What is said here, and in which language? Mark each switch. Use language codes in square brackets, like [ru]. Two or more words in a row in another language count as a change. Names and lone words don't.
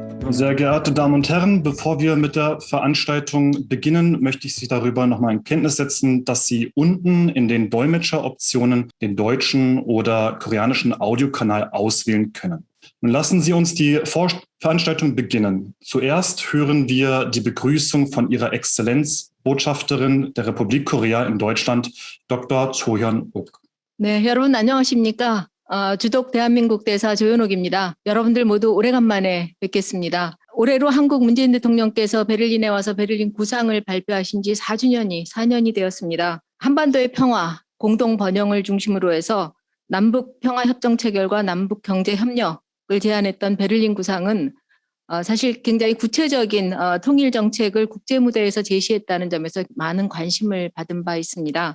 [de] Sehr geehrte Damen und Herren, bevor wir mit der Veranstaltung beginnen, möchte ich Sie darüber nochmal in Kenntnis setzen, dass Sie unten in den Dolmetscheroptionen den deutschen oder koreanischen Audiokanal auswählen können. Nun lassen Sie uns die Veranstaltung beginnen. Zuerst hören wir die Begrüßung von Ihrer Exzellenz, Botschafterin der Republik Korea in Deutschland, Dr. Cho Hyun-ok. [ko] 네, 여러분 안녕하십니까? 주독 대한민국 대사 조현옥입니다. 여러분들 모두 오래간만에 뵙겠습니다. 올해로 한국 문재인 대통령께서 베를린에 와서 베를린 구상을 발표하신 지 4년이 되었습니다. 한반도의 평화, 공동 번영을 중심으로 해서 남북 평화 협정 체결과 남북 경제 협력을 제안했던 베를린 구상은 사실 굉장히 구체적인 통일 정책을 국제 무대에서 제시했다는 점에서 많은 관심을 받은 바 있습니다.